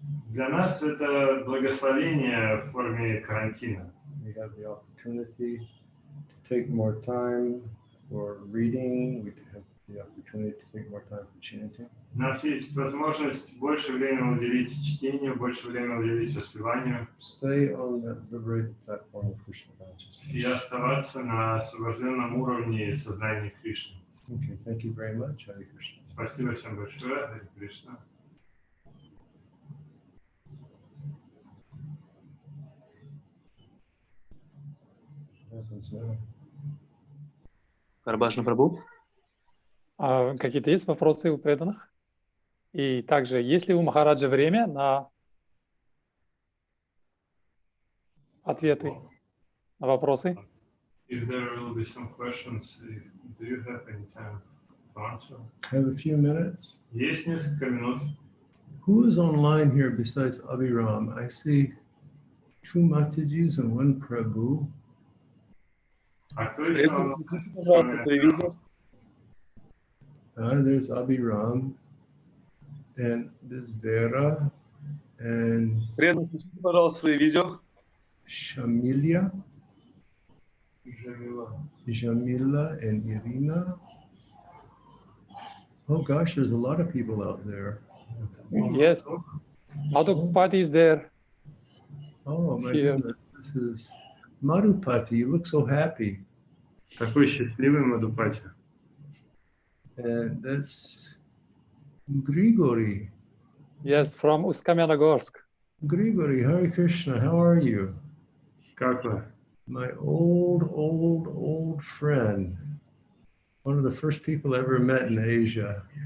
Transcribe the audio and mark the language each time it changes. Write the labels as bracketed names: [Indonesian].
[Russian] Для нас это благословение в форме карантина. [English] We have the opportunity to take more time for reading. We have the opportunity to take more time for chanting. [Russian] У нас есть возможность больше времени уделить чтению, больше времени уделить воспеванию. [English] Stay on the liberated platform of Krishna consciousness. [Russian] И оставаться на освобожденном уровне сознания Кришны. [English] Okay, thank you very much. Hare Krishna. [Russian] Спасибо всем большое. Харе Кришна. [English] What happens now? Карбашна Прабhu. [Russian] Какие-то есть вопросы у преданных? И также, есть ли у Махараджа время на ответы на вопросы? [English] If there will be some questions, do you have any time to answer? I have a few minutes. [Russian] Есть несколько минут. [English] Who is online here besides Abhiram? I see two Matajis and one Prabhu. [Russian] А кто еще? Пожалуйста, свои видео. [English] There's Abhiram, and there's Vera, and [Russian] Преданные, включите, пожалуйста, свои видео. [English] Shamilia, [Russian] Джамила. [English] Jamila, and Irina. Oh gosh, there's a lot of people out there. Yes. Madhupati is there. Oh my Here. goodness, this is Madhupati. You look so happy. [Russian] Такой счастливый Мадхупати. [English] And that's Grigori. Yes, from Ust-Kamyanogorsk. Grigori, Hare Krishna, how are you? [Russian] Как вы? [English] My old friend. One of the first people I ever met in Asia.